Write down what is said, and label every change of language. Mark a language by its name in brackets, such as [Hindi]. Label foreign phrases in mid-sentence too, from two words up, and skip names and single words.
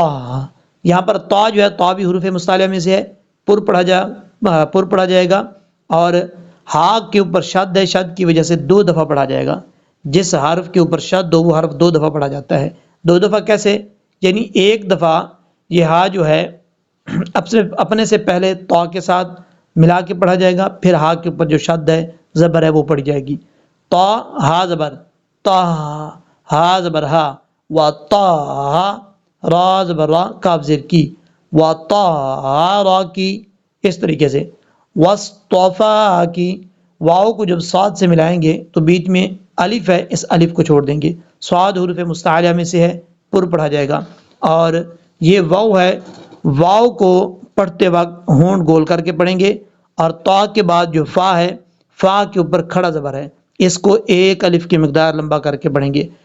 [Urdu] یہاں پر تا جو ہے، تا بھی حروف مستعلیٰ میں سے ہے، پر پڑھا جائے گا، اور ہا کے اوپر شد ہے، شد کی وجہ سے 2 دفعہ پڑھا جائے گا۔ جس حرف کے اوپر شد ہو وہ حرف 2 دفعہ پڑھا جاتا ہے۔ 2 دفعہ کیسے؟ یعنی 1 دفعہ یہ ہا جو ہے اپنے سے پہلے تا کے ساتھ ملا کے پڑھا جائے گا، پھر ہا کے اوپر جو شد ہے، زبر ہے، وہ پڑھی جائے گی۔ تا ہا زبر تا، ہا زبر ہا، و تا، را زبر را، کاف زیر کی، و تا را کی، اس طریقے سے۔ واصطفا کی، واو کو جب صاد سے ملائیں گے تو بیچ میں الف ہے، اس الف کو چھوڑ دیں گے۔ صاد حروف مستعلیٰ میں سے ہے، پر پڑھا جائے گا۔ اور یہ واو ہے، واو کو پڑھتے وقت ہونٹ گول کر کے پڑھیں گے، اور تا کے بعد جو فا ہے، فا کے اوپر کھڑا زبر ہے، اس کو 1 الف کی مقدار لمبا کر کے پڑھیں گے۔